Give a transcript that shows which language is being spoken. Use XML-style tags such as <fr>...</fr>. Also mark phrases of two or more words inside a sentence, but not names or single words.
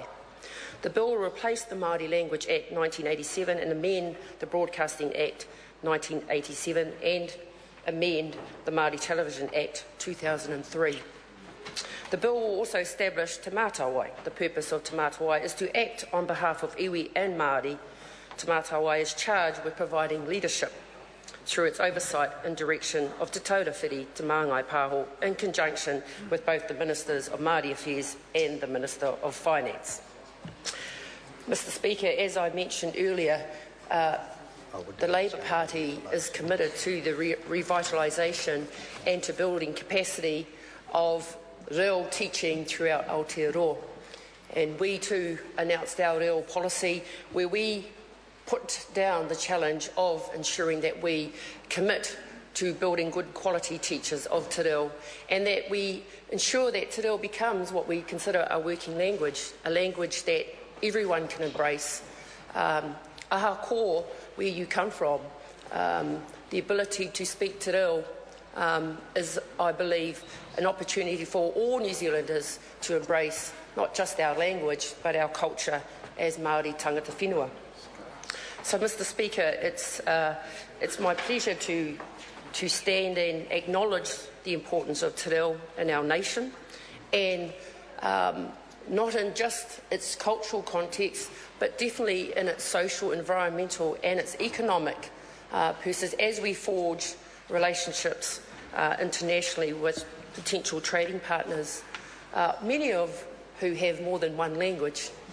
<en>The bill will replace the Māori Language Act 1987 and amend the Broadcasting Act 1987 and amend the Māori Television Act 2003. The bill will also establish Te Mātāwai. The purpose of Te Mātāwai is to act on behalf of iwi and Māori. Te Mātāwai is charged with providing leadership through its oversight and direction of Te Taurawhiti Te Māngai Pāho in conjunction with both the Ministers of Māori Affairs and the Minister of Finance. Mr Speaker, as I mentioned earlier, the Labour Party is committed to the revitalisation and to building capacity of reo teaching throughout Aotearoa. And we too announced our reo policy where we put down the challenge of ensuring that we commit to building good quality teachers of</en> <mi>te reo</mi> <en>and that we ensure that</en> <mi>te reo</mi> <en>becomes what we consider a working language, a language that everyone can embrace.</en> <mi>Aha ko,</mi> <en>where you come from, the ability to speak</en> <mi>te reo</mi> <en>is, I believe, an opportunity for all New Zealanders to embrace not just our language but our culture as Māori</en> <mi>tangata whenua.</mi> <en>So, Mr Speaker, it's my pleasure to stand and acknowledge the importance of</en> <mi>te reo</mi> <en>in our nation, and not in just its cultural context, but definitely in its social, environmental and its economic purposes as we forge relationships internationally with potential trading partners, many of who have more than one language.</en>